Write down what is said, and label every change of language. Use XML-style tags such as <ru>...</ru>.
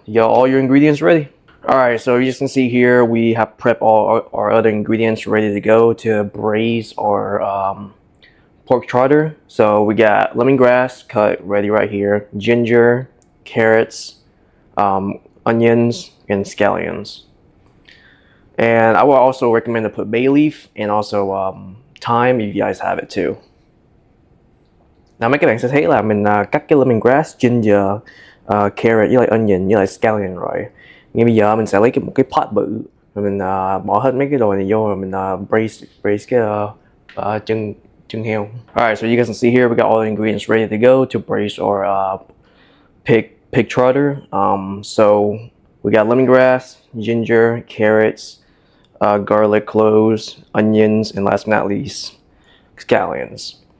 <en>You got all your ingredients ready. Alright, so you can see here we have prepped all our other ingredients ready to go to braise our pork trotter. So we got lemongrass cut ready right here, ginger, carrots, onions, and scallions. And I would also recommend to put bay leaf and also thyme if you guys have it too.</en> <vi>Nào mấy các bạn sẽ thấy là mình cắt cái lemongrass, ginger, carrot với lại onion với lại scallion rồi. Ngay bây giờ mình sẽ lấy một cái pot bự rồi mình bỏ hết mấy cái đồ này vô rồi mình braise cái chân heo.</vi> <en>Alright, so you guys can see here we got all the ingredients ready to go to braise our pig trotter. So we got lemongrass, ginger, carrots, garlic cloves, onions, and last but not least, scallions.</en>